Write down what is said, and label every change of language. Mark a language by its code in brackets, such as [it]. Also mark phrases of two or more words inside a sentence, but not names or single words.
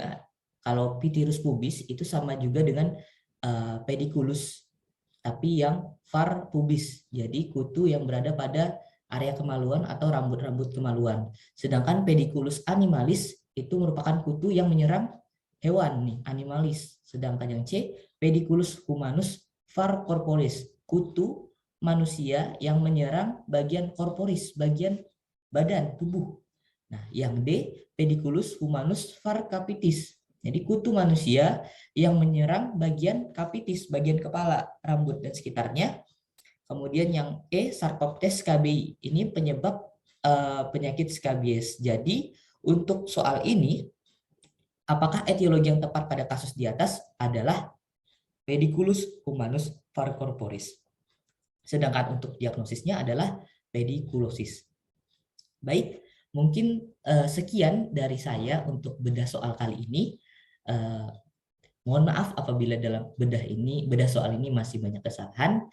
[id] Kalau Pitirus pubis itu sama juga dengan pediculus, tapi yang var pubis. Jadi kutu yang berada pada area kemaluan atau rambut-rambut kemaluan. Sedangkan pediculus animalis itu merupakan kutu yang menyerang hewan nih, animalis. Sedangkan yang C, pediculus humanus var corporis, kutu manusia yang menyerang bagian corporis, bagian badan tubuh. Nah, yang D, pediculus humanus var capitis. Jadi kutu manusia yang menyerang bagian capitis, bagian kepala, rambut dan sekitarnya. Kemudian yang E, Sarcoptes scabiei. Ini penyebab penyakit skabies. Jadi untuk soal ini, apakah etiologi yang tepat pada kasus di atas adalah pediculus humanus var corporis. Sedangkan untuk diagnosisnya adalah pediculosis. Baik, mungkin sekian dari saya untuk bedah soal kali ini. Mohon maaf apabila dalam bedah soal ini masih banyak kesalahan.